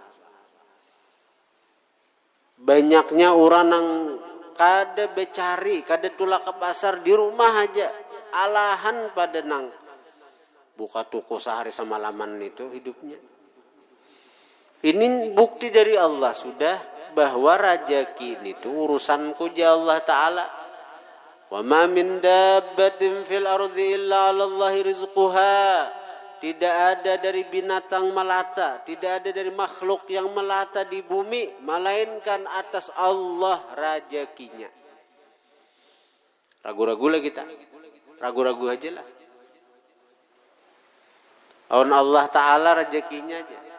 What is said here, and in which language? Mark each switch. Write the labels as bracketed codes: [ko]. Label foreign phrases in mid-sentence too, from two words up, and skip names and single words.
[bjn] Banyaknya orang yang kada becari, kada tulak ke pasar, di rumah aja, alahan pada nang buka toko sehari semalaman itu hidupnya. [id] Ini bukti dari Allah sudah bahwa rezeki itu urusanku ja Allah Ta'ala. [ar] Wa ma min dabbatin fil ardi illa 'ala Allahi rizquha. [id] Tidak ada dari binatang melata, tidak ada dari makhluk yang melata di bumi melainkan atas Allah rezekinya. Ragu-ragu lah kita. Ragu-ragu aja lah. Allah Ta'ala rezekinya aja.